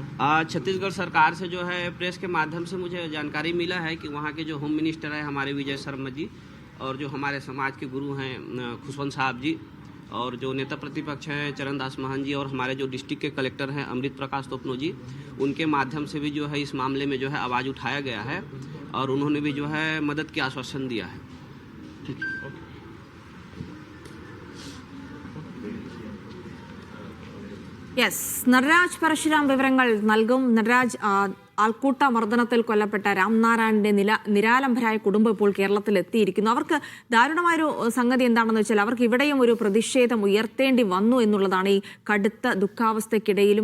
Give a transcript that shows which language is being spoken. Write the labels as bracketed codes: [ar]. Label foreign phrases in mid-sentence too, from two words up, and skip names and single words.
[hi] छत्तीसगढ़ सरकार से जो है प्रेस के माध्यम से मुझे जानकारी मिला है कि वहाँ के जो [en] home minister [hi] है हमारे विजय शर्मा जी और जो हमारे समाज के गुरु हैं खुशवंत साहब जी और जो नेता प्रतिपक्ष हैं चरणदास महन जी और हमारे जो डिस्ट्रिक्ट के कलेक्टर हैं अमृत प्रकाश तोपनो जी, उनके माध्यम से भी जो है इस मामले में जो है आवाज़ उठाया गया है और उन्होंने भी जो है मदद की आश्वासन दिया है। ठीक है। [ml] യെസ്, നടരാജ് പരശുരാം വിവരങ്ങൾ നൽകും. നടരാജ്, ആൾക്കൂട്ട മർദ്ദനത്തിൽ കൊല്ലപ്പെട്ട രാംനാരായണന്റെ നിരാലംബരായ കുടുംബം ഇപ്പോൾ കേരളത്തിൽ എത്തിയിരിക്കുന്നു. അവർക്ക് ദാരുണമായൊരു സംഗതി എന്താണെന്ന് വെച്ചാൽ അവർക്ക് ഇവിടെയും ഒരു പ്രതിഷേധം ഉയർത്തേണ്ടി വന്നു എന്നുള്ളതാണ് ഈ കടുത്ത ദുഃഖാവസ്ഥയ്ക്കിടയിലും.